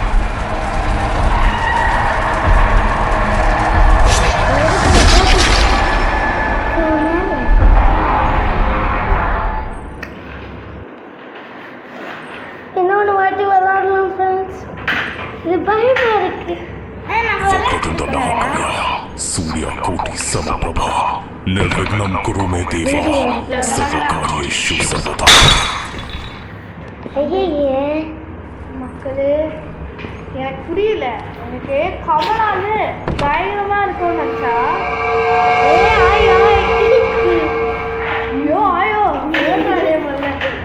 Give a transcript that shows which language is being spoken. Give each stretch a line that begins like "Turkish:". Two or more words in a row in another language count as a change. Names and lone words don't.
Tamil: இன்னொன்று வாட்டி விளாடலாம் ஃப்ரெண்ட்ஸ். இது பயமா இருக்கு.
Sanskrit: सूर्य कोटि समप्रभा निर्विघ्नं कुरु मे देवा सर्वकार्येषु सर्वदा.
Tamil: ஐயே மக்களே எனக்கு புரியல. எனக்கு கமலான்னு பயங்கரமா இருக்கும்னு நினச்சா ஐயோ ஆயோ அதே மாதிரி